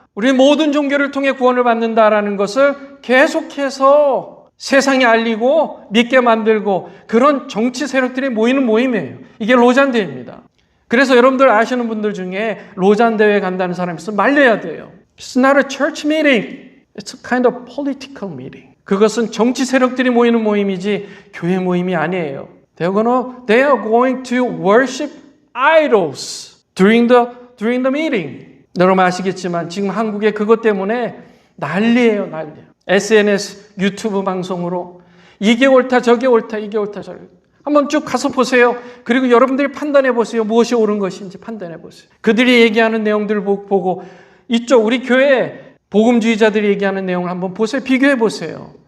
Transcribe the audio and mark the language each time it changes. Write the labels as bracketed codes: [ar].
[ko] 우리 모든 종교를 통해 구원을 받는다라는 것을 계속해서 세상에 알리고 믿게 만들고 그런 정치 세력들이 모이는 모임이에요. 이게 로잔 대회입니다. 그래서 여러분들 아시는 분들 중에 로잔 대회 간다는 사람이 있으면 말려야 돼요. [en] It's not a church meeting. It's a kind of political meeting. [ko] 그것은 정치 세력들이 모이는 모임이지 교회 모임이 아니에요. [en] They are going to worship idols during the meeting. [ko] 여러분 아시겠지만 지금 한국에 그것 때문에 난리예요, 난리. SNS, 유튜브 방송으로 이게 옳다, 저게 옳다, 이게 옳다, 저게 옳다. 한번 쭉 가서 보세요. 그리고 여러분들이 판단해 보세요. 무엇이 옳은 것인지 판단해 보세요. 그들이 얘기하는 내용들을 보고 이쪽 우리 교회 복음주의자들이 얘기하는 내용을 한번 보세요. 비교해 보세요.